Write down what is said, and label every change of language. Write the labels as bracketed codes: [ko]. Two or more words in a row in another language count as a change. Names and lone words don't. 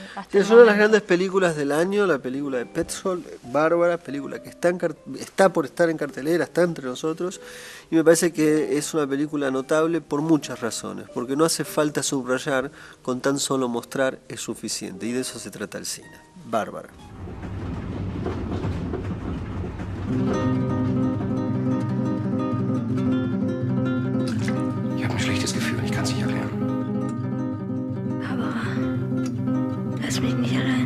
[es] Es una de las grandes películas del año, la película de Petzold, Bárbara, película que está por estar en cartelera, está entre nosotros, y me parece que es una película notable por muchas razones, porque no hace falta subrayar, con tan solo mostrar es suficiente, y de eso se trata el cine. Bárbara. [de] Ich habe ein schlechtes Gefühl, ich kann es nicht erklären. Aber lass mich nicht allein.